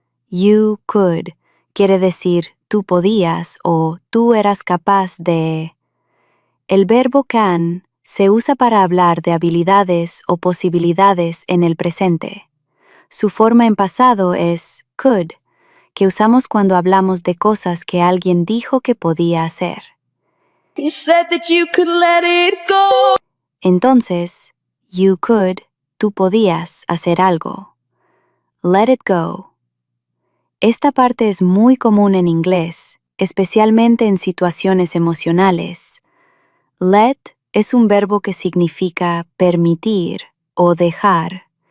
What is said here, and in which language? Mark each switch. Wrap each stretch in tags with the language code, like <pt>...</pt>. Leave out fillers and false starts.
<es>You could quiere decir tú podías o tú eras capaz de. El verbo can se usa para hablar de habilidades o posibilidades en el presente. Su forma en pasado es could, que usamos cuando hablamos de cosas que alguien dijo que podía hacer.</es> <en>You said that you could let it go.</en> <es>Entonces, you could, tú podías hacer algo. Let it go. Esta parte es muy común en inglés, especialmente en situaciones emocionales. Let es un verbo que significa permitir o dejar.</es>